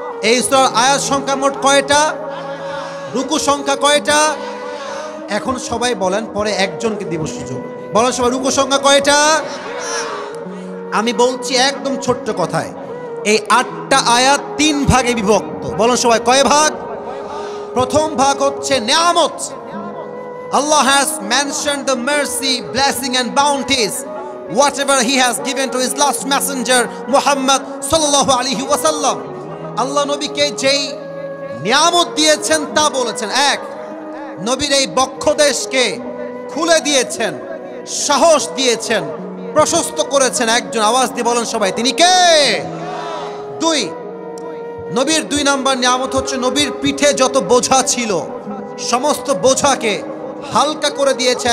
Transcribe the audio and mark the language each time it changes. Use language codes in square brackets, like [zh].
[bn] এই সূরার আয়াত সংখ্যা মোট কয়টা? রুকু সংখ্যা কয়টা? এখন সবাই বলেন, পরে একজনকে দিব সুযোগ। বলেন সবাই, রুকু সংখ্যা কয়টা? আমি বলছি একদম ছোট্ট কথায়, এই 8টা আয়াত 3 ভাগে বিভক্ত। বলেন সবাই, কয় ভাগ? প্রথম ভাগ হচ্ছে নিয়ামত। [en] Allah has mentioned the mercy, blessing and bounties whatever he has given to his last messenger Muhammad sallallahu alaihi wasallam. [bn] আল্লাহ নবীকে যেই নিয়ামত দিয়েছেন তা বলেছেন। এক, নবীর এই বক্ষদেশকে খুলে দিয়েছেন, সাহস দিয়েছেন, প্রশস্ত করেছেন। একজন আওয়াজ দিয়ে বলেন সবাই, তিনি কে? 2, নবীর 2 নাম্বার নিয়ামত হচ্ছে নবীর পিঠে যত বোঝা ছিল সমস্ত বোঝাকে হালকা করে দিয়েছে।